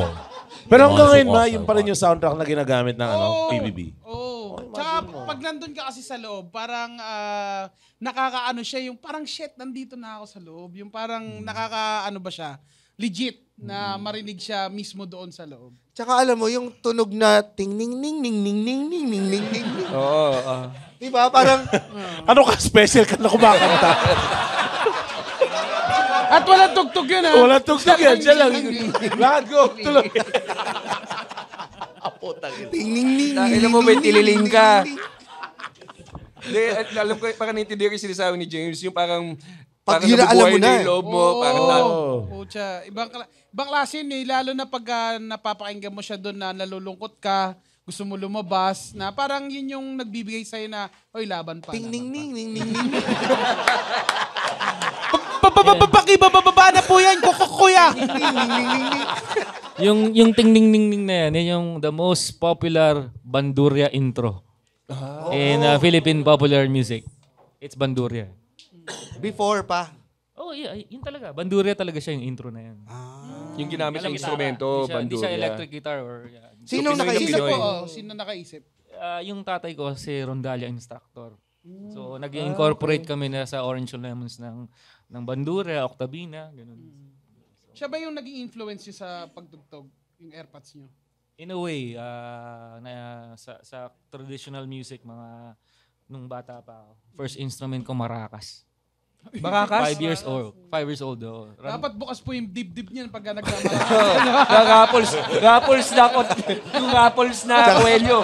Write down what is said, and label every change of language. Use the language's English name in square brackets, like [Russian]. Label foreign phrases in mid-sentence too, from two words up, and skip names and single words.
[Filipino] Pero hanggang ngayon yung pa rin yung soundtrack na ginagamit ng PBB. Tsaka pag nandun ka kasi sa loob, parang nakakaano siya, yung parang shit, nandito na ako sa loob. Yung parang nakakaano ba siya, legit na marinig siya mismo doon sa loob. Tsaka alam mo, yung tunog na ting ning ning ning ning ning ning ning ning ning. Oo. Di ba? Parang... Ano ka special ka na kumakanta? At walang tugtog yun Walang tugtog yan. Siya lang. Lahat go. Tuloy. ting ning ning. Alam mo, may tililing ka. Alam ko, parang naintindihan ko yung sinasabi ni James, yung parang pag alam mo na yung loob mo. Pucha. Ibang klase yun lalo na pag napapakinggan mo siya doon na nalulungkot ka, gusto mo lumabas, na parang yun yung nagbibigay sa'yo na, oy, laban pa. Ting ning ning ning ning ning. Pakibababa na po yan, kuya! Yung ting ning ning ning na yan yung [English] the most popular Bandurria intro in Philippine popular music. It's Bandurria. [Filipino] Before pa. Yeah, yun talaga. Bandurria talaga siya yung intro na yan. Yung ginamit ng instrumento, Hindi siya bandurria. [English] electric guitar or... [Filipino] Sino nakaisip? Sino nakaisip? Yung tatay ko si Rondalia instructor. So nag-incorporate kami na sa Orange Lemons ng Bandurria, Octavina, ganun. Siya ba yung naging influence niyo sa pagtugtog, yung airpods niyo? [English] In a way, [Filipino] sa [English] traditional music, [Filipino] nung bata pa ako, [English] first instrument [Filipino] ko maracas. Maracas? [English] 5 years old. 5 years old. [Filipino] Dapat bukas po yung dibdib niyan pagka nagkamala. Raffles na yung Raffles na Coelho.